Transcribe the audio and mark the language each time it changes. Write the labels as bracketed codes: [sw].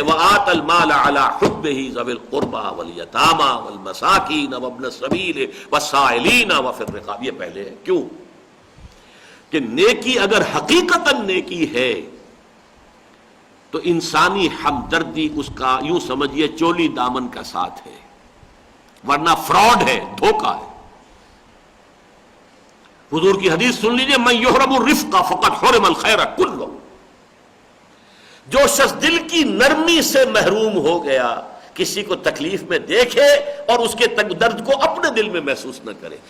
[ar] وَآتَ الْمَالَ عَلَى حُبِّهِ ذَوِي الْقُرْبَى وَالْيَتَامَى وَالْمَسَاكِينَ وَابْنَ السَّبِيلِ وَالسَّائِلِينَ وَفِي الرِّقَابِ. [ur] یہ پہلے ہے. کیوں کہ نیکی اگر حقیقتاً نیکی ہے تو انسانی ہمدردی اس کا یوں سمجھیے چولی دامن کا ساتھ ہے، ورنہ فراڈ ہے، دھوکہ ہے. حضور کی حدیث سن لیجئے، [ar] من یحرم الرفق فقد حرم الخیر کلہ. [ur] جو شخص دل کی نرمی سے محروم ہو گیا، کسی کو تکلیف میں دیکھے اور اس کے درد کو اپنے دل میں محسوس نہ کرے.